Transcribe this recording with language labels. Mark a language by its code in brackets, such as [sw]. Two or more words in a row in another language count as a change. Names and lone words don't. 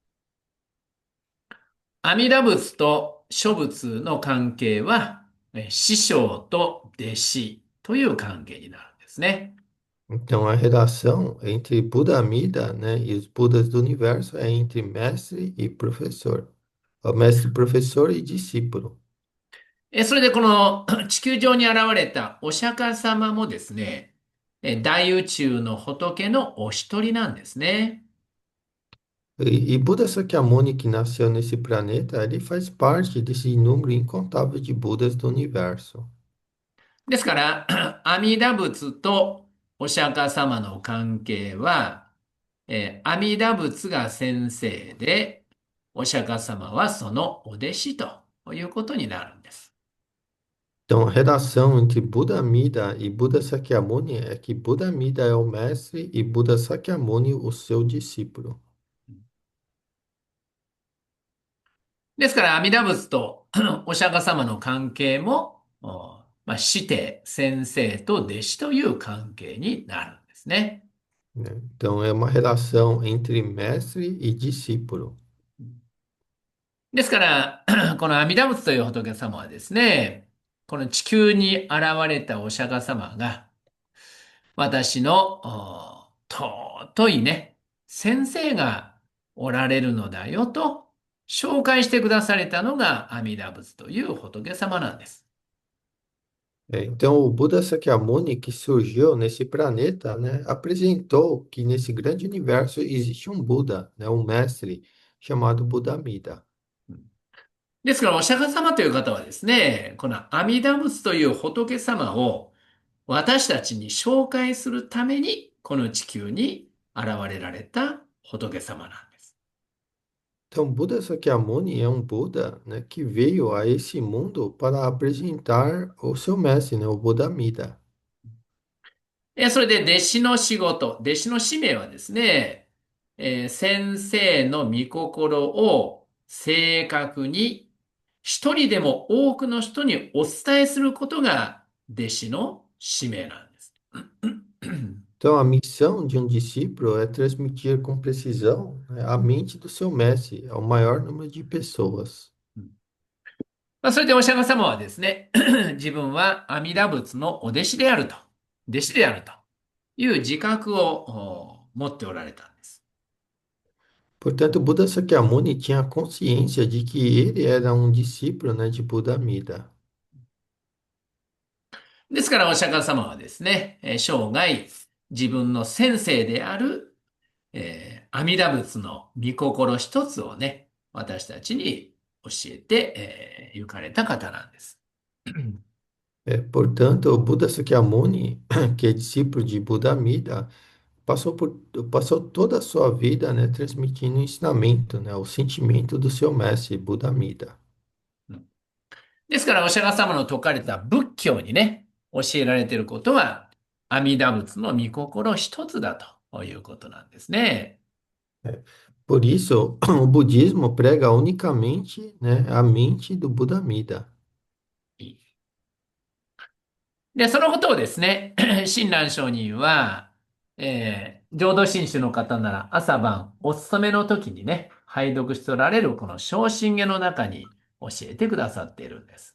[ja] 阿弥陀仏と諸仏の関係は、師匠と弟子という関係になるんですね。 [pt] Então, a relação entre Buda Amida, né, e os Budas do universo é entre mestre e professor. O mestre, professor e discípulo. [ja] それでこの地球上に現れたお釈迦様もですね、大宇宙の仏のお一人なんですね。 [pt] E Buda Sakyamuni, que nasceu nesse planeta, ele faz parte desse número incontável de Budas do universo. [ja] ですから、阿弥陀仏とお釈迦様の関係は、阿弥陀仏が先生で、お釈迦様はそのお弟子ということになるんです。 [pt] Então, a relação entre Buda Amida e Buda Sakyamuni é que Buda Amida é o mestre e Buda Sakyamuni o seu discípulo. [ja] ですから、阿弥陀仏とお釈迦様の関係も、まあ、師弟、先生と弟子という関係になるんですね。 [pt] Né? Então, é uma relação entre mestre e discípulo. [ja] ですから、この阿弥陀仏という仏様はですね、この地球に現れたお釈迦様が、私の尊いね、先生がおられるのだよと紹介してくだされたのが阿弥陀仏という仏様なんです。 [pt] Então, o Buda Sakyamuni, que surgiu nesse planeta, né, apresentou que nesse grande universo existe um Buda, né, um mestre chamado Buda Amida. [ja] ですから、お釈迦様という方はですね、この阿弥陀仏という仏様を私たちに紹介するために、この地球に現れられた仏様なんです。 [pt] Então, Buda Sakyamuni é um Buda, né, que veio a esse mundo para apresentar o seu mestre, né, o Buda Amida. [ja] それで弟子の仕事、弟子の使命はですね、先生の御心を正確に一人でも多くの人にお伝えすることが弟子の使命なんです。 [pt] Então, a missão de um discípulo é transmitir com precisão, né, a mente do seu mestre ao maior número de pessoas. [ja] まあ、それでお釈迦様はですね、自分は阿弥陀仏のお弟子であると、弟子であるという自覚を持っておられたんです。 [pt] Portanto, Buda Sakyamuni tinha consciência de que ele era um discípulo, né, de Buda Amida. [ja] ですからお釈迦様はですね、生涯自分の先生である、阿弥陀仏の御心一つをね、私たちに教えて、行かれた方なんです。 [pt] Portanto, o Buda Sakyamuni, que é discípulo de Buda Amida, passou toda a sua vida, né, transmitindo o ensinamento, né, o sentimento do seu mestre, Buda Amida. [ja] ですからお釈迦様の説かれた仏教にね、教えられていることは、阿弥陀仏の御心一つだということなんですね。 [pt] Por isso, o budismo prega unicamente, né, a mente do Buda Amida. [ja] で、そのことをですね、親鸞上人は、浄土真宗の方なら朝晩お勤めの時にね、拝読しておられるこの正真下の中に教えてくださっているんです。